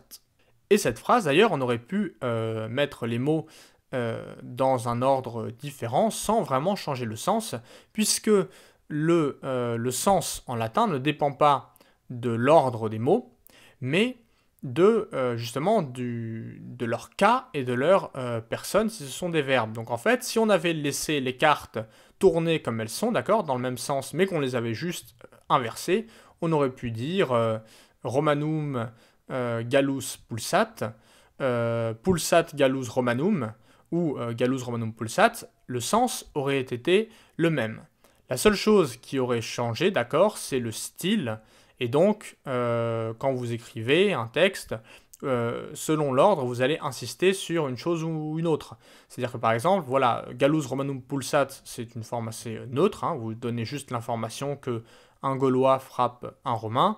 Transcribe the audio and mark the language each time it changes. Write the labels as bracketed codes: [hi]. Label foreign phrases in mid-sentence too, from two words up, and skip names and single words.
[fr] Et cette phrase, d'ailleurs, on aurait pu mettre les mots dans un ordre différent sans vraiment changer le sens, puisque le sens en latin ne dépend pas de l'ordre des mots, mais justement de leur cas et de leur personne si ce sont des verbes. Donc en fait, si on avait laissé les cartes tourner comme elles sont, d'accord, dans le même sens, mais qu'on les avait juste inversées, on aurait pu dire [la] Romanum Gallus pulsat, pulsat Gallus Romanum, [fr] ou [la] Gallus Romanum pulsat, [fr] le sens aurait été le même. La seule chose qui aurait changé, d'accord, c'est le style. Et donc, quand vous écrivez un texte, selon l'ordre, vous allez insister sur une chose ou une autre. C'est-à-dire que par exemple, voilà, [la] Gallus Romanum pulsat, [fr] c'est une forme assez neutre, hein, vous donnez juste l'information que un Gaulois frappe un Romain.